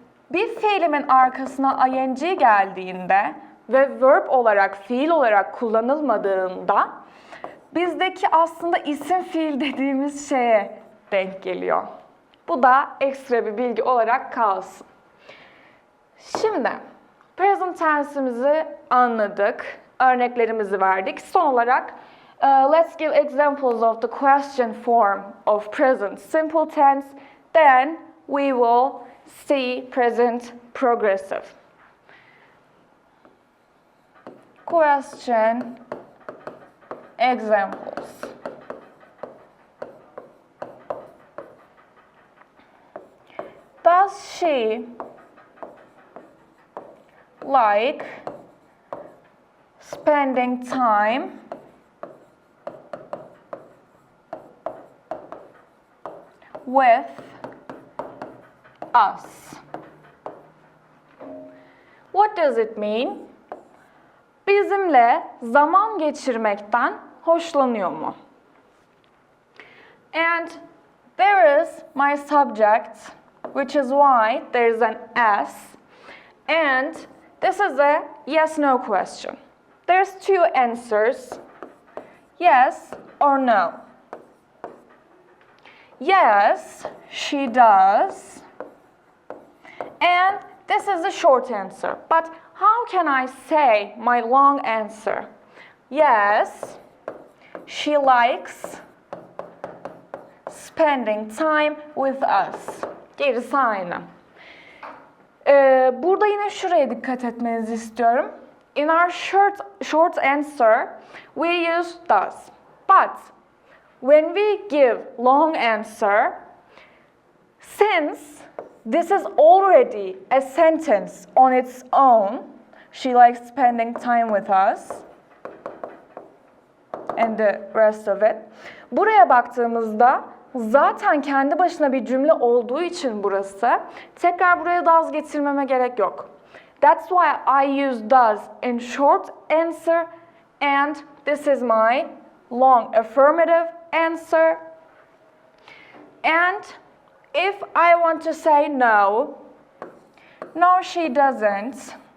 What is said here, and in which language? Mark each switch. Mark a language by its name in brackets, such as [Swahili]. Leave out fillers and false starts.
[Turkish] Bir fiilimin arkasına ing geldiğinde ve verb olarak, fiil olarak kullanılmadığında bizdeki aslında isim fiil dediğimiz şeye denk geliyor. Bu da ekstra bir bilgi olarak kalsın. Şimdi present tense'imizi anladık, örneklerimizi verdik. Son olarak [English] let's give examples of the question form of present simple tense. Then we will C, present progressive. Question examples. Does she like spending time with us? What does it mean? [Turkish] Bizimle zaman geçirmekten hoşlanıyor mu? [English] And there is my subject, which is why there is an S, and this is a yes-no question. There's two answers, yes or no. Yes, she does. And this is the short answer. But how can I say my long answer? Yes, she likes spending time with us. [Turkish] Gerisi aynı. Burada yine şuraya dikkat etmenizi istiyorum. [English] In our short answer, we use does. But when we give long answer, since this is already a sentence on its own, she likes spending time with us, and the rest of it. [Turkish] Buraya baktığımızda zaten kendi başına bir cümle olduğu için burası, tekrar buraya does getirmeme gerek yok. [English] That's why I use does in short answer, and this is my long affirmative answer. And if I want to say no, no she doesn't.